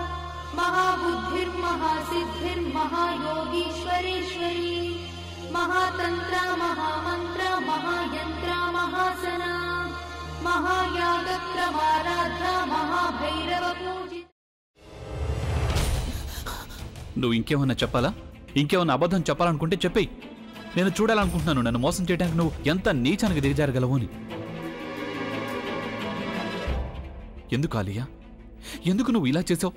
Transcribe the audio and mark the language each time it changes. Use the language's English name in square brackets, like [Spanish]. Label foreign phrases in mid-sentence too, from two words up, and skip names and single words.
[Sanskrit] महाबुद्धिर्महासिद्धिर्महायोगीश्वरेश्वरी महातंत्रा महामंत्रा महायंत्रा महासना महायागक्रमाराध्या महाभैरव पूजित. [Telugu] నువ్వు ఇంకేమన్నా చెప్పాలా? ఇంకేమన్నా అబద్ధం చెప్పాలనుకుంటే చెప్పేయి. నేను చూడాలనుకుంటున్నాను నన్ను మోసం చేయడానికి నువ్వు ఎంత నీచానికి దిగజారగలవు అని. ఎందుకు ఆలియా, ఎందుకు నువ్వు ఇలా చేసావు?